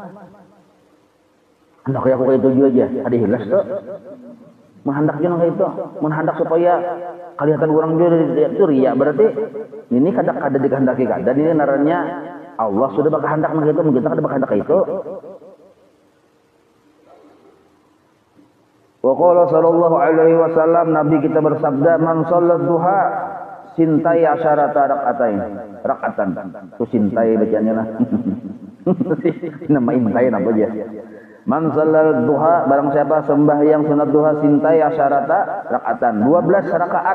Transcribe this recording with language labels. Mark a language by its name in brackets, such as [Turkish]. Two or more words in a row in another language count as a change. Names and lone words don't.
[Banjar] Hendak aku kayak itu aja, ada ikhlas tuh. Menghendaknya nang itu, menghendak supaya kelihatan orang juga itu riya. Berarti ini kada dikehendaki kada. Ini naranya Allah sudah berkehendak nang itu, kita kada berkehendak itu. [Arabic] Wa qala sallallahu alaihi wasallam, [Banjar] Nabi kita bersabda, [Arabic] man sholat duha sintai asyarata rakatan. [Banjar] Itu sintai bacanya lah. Nama intai apa aja. [Arabic] Man sholat duha, [Banjar] barang siapa sembahyang sunat duha [Arabic] sintai asyarata rakatan, 12 rakaat.